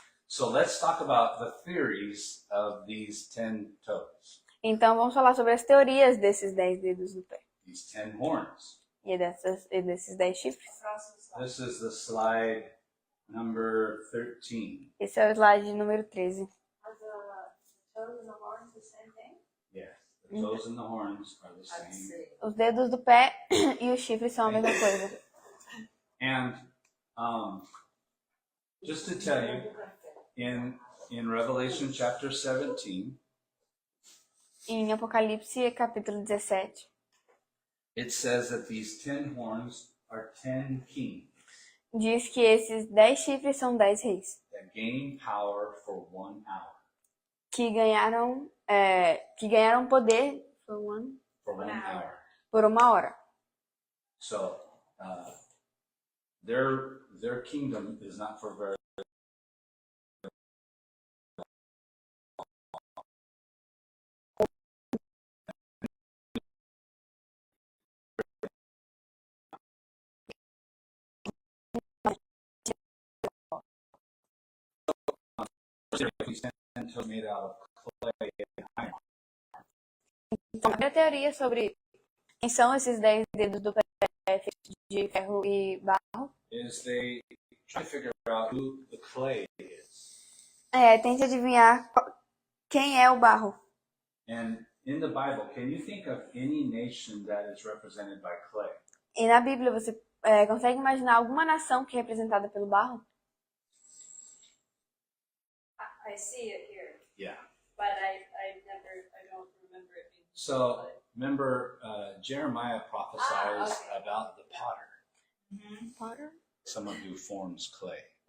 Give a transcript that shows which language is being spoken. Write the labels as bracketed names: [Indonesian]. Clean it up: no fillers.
[English] So let's talk about the theories of these 10 toes, [Portuguese] Então vamos falar sobre as teorias desses 10 dedos do pé [English] these 10 horns. [Portuguese] e desses 10 chifres. [English] This is the slide number 13. [Portuguese] Esse é o slide número 13. [English] Are the toes and the horns the same thing? Yes, the toes and the horns are the same. [Portuguese] Os dedos do pé e os chifres são a mesma coisa. [English] And just to tell you, in Revelation chapter 17, [Portuguese] Em Apocalipse, capítulo 17, [English] it says that these 10 horns are 10 kings [Portuguese] diz que esses 10 chifres são 10 reis [English] that gain power for 1 hour. [Portuguese] que ganharam poder [English] For one hour. [Portuguese] por 1 hora. [English] So their kingdom is not for very made out of clay and iron. [Portuguese] Então, a primeira teoria sobre quem são esses 10 dedos do pé feitos de ferro e barro [English] Is they try to figure out who the clay is. [Portuguese] tente adivinhar quem é o barro. [English] And in the Bible, can you think of any nation that is represented by clay? [Portuguese] E na Bíblia você consegue imaginar alguma nação que é representada pelo barro? [English] I see it here, Yeah. but I don't remember it being. So remember, Jeremiah prophesies about the potter, Potter? someone who forms clay.